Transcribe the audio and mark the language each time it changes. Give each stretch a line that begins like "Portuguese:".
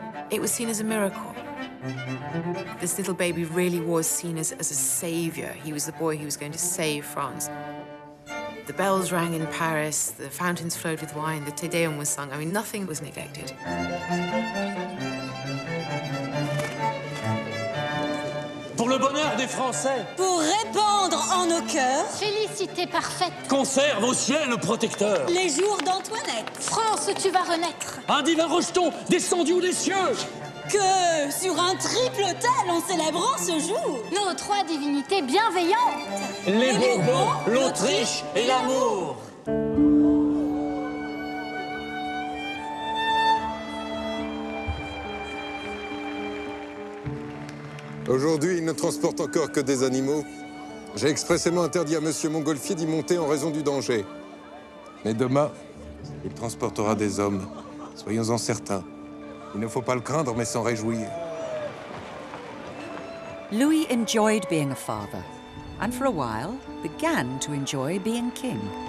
English: It was seen as a miracle. This little baby really was seen as a savior. He was the boy who was going to save France. The bells rang in Paris, the fountains flowed with wine, the Te Deum was sung. I mean, nothing was neglected.
French: Pour le bonheur des Français. Pour répandre en nos cœurs. Félicité parfaite. Conserve au ciel le protecteur. Les jours d'Antoinette. France, tu vas renaître. Un divin rejeton descendu des cieux. Que sur un triple autel on célèbre ce jour. Nos trois divinités bienveillantes. Les Bourbons, l'Autriche et l'amour. Aujourd'hui, il ne transporte encore que des animaux. J'ai expressément interdit à Monsieur Montgolfier d'y monter en raison du danger. Mais demain, il transportera des hommes. Soyons-en certains. Il ne faut pas le craindre, mais s'en réjouir.
English: Louis enjoyed being a father, and for a while began to enjoy being king.